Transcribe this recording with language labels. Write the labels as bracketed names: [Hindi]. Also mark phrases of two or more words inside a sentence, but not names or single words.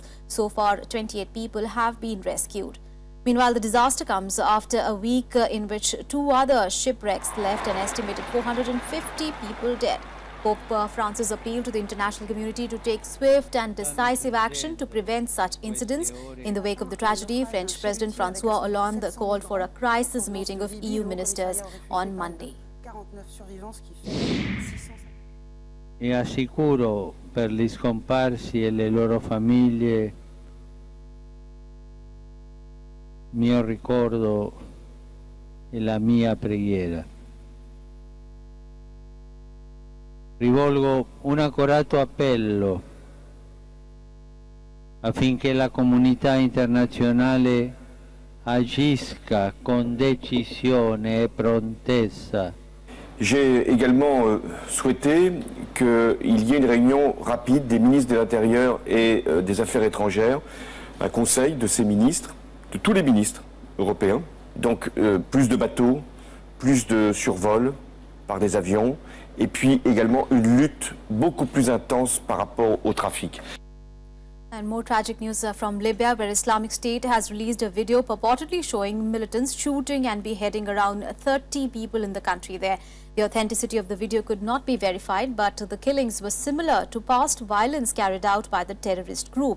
[English] So far, 28 people have been rescued. Meanwhile, the disaster comes after a week in which 2 other shipwrecks left an estimated 450 people dead. Pope Francis appealed to the international community to take swift and decisive action to prevent such incidents. In the wake of the tragedy, French President François Hollande called for a crisis meeting of EU ministers on Monday. [Italian] E assicuro per gli scomparsi e le loro famiglie mio ricordo e la mia preghiera. Rivolgo un accorato appello affinché la comunità internazionale agisca con decisione e prontezza. [French] J'ai également souhaité qu'il y ait une réunion rapide des ministres de l'Intérieur et des Affaires étrangères, un conseil de ces ministres, de tous les ministres européens, donc plus de bateaux, plus de survols par des avions, et puis également une lutte beaucoup plus intense par rapport au trafic. [English] And more tragic news from Libya, where Islamic State has released a video purportedly showing militants shooting and beheading around 30 people in the country there. The authenticity of the video could not be verified, but the killings were similar to past violence carried out by the terrorist group.